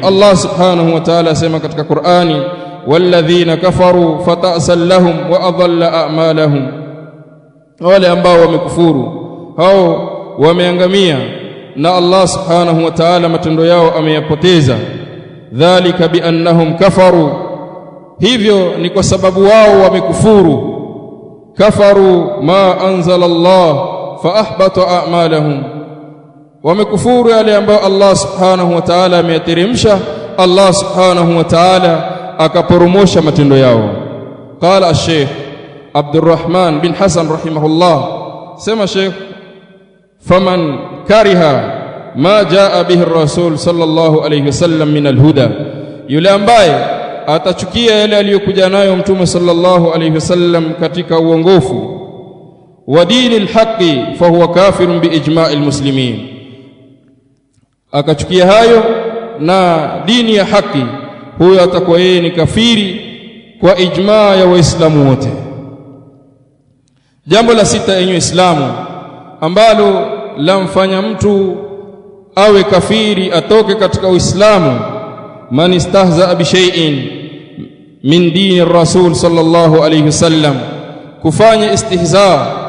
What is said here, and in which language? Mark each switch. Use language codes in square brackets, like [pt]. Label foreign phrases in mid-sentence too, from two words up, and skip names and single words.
[sw] Allah [ar] سبحانه وتعالى [sw] asema katika Qur'ani, [ar] والذين كفروا فتعسا لهم وأضل أعمالهم, [sw] wale ambao wamekufuru hao wameangamia na Allah [ar] سبحانه وتعالى [sw] matendo yao ameyapoteza. [ar] ذلك بأنهم كفروا, [sw] hivyo ni kwa sababu wao wamekufuru. [ar] كفروا ما أنزل الله فأحبط أعمالهم, [sw] wamekufuru yale ambayo Allah [ar] سبحانه وتعالى [sw] ameyateremsha, Allah [ar] سبحانه وتعالى [sw] akaporomosha matendo yao. [ar] قال الشيخ عبد الرحمن بن حسن رحمه الله, [sw] sema Sheikh, [ar] فمن كره ما جاء به الرسول صلى الله عليه وسلم من الهدى, [sw] yule ambaye atachukia yale aliyokuja nayo mtume [ar] صلى الله عليه وسلم [sw] katika uongofu, [ar] ودين الحق فهو كافر بإجماع المسلمين, [sw] akachukia hayo na dini ya haki, huyo atakuwa yeye ni kafiri kwa ijmaa ya Waislamu wote. Jambo la sita, enyi Waislamu, ambalo lamfanya mtu awe kafiri, atoke katika Uislamu, [ar] من استهزأ بشيء من دين الرسول صلى الله عليه وسلم, [sw] kufanya istihza